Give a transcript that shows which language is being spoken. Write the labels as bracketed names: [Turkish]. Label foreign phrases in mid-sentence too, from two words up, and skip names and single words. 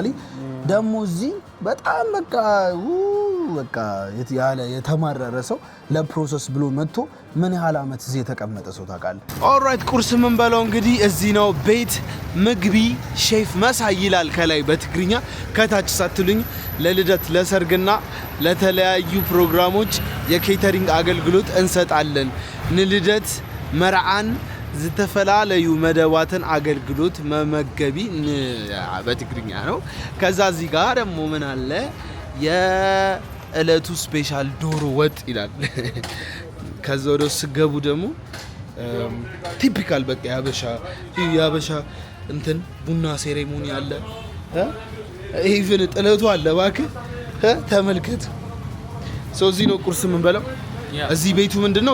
[Amharic] ደግሞ እዚህ በጣም በቃ ያለ የተማረረ ሰው ለፕሮሰስ ብሎ መጥቶ ምን ያህል አመት እዚህ የተቀመጠ ሰው ታውቃለህ? ኦልራይት ቁርስ ምን በለው እንግዲህ እዚህ ነው። ቤት ምግቢ ሼፍ መሳይ ይላል ከላይ በትግርኛ፣ ከታች ሳትሉኝ ለልደት ለሰርግና ለተለያዩ ፕሮግራሞች የኬተሪንግ አገልግሎት እንሰጣለን። [Tigrinya] ንልደት መርዓን ዝተፈላለዩ መደባትን አገልግሎት መመገቢ [Amharic] በትግርኛ ነው። ከዛ እዚህ ጋር ደግሞ ምን አለ የእለቱ ስፔሻል ዶሮ ወጥ ይላል። ከዛ ወደ ስገቡ ደግሞ ቲፒካል በቃ ያበሻ እንትን ቡና ሴሬሞኒ አለ። ኢቭን ጥለቱ አለ። እባክህ ተመልከት። ሰው እዚህ ነው ቁርስ የምንበላው። እዚህ ቤቱ ምንድነው?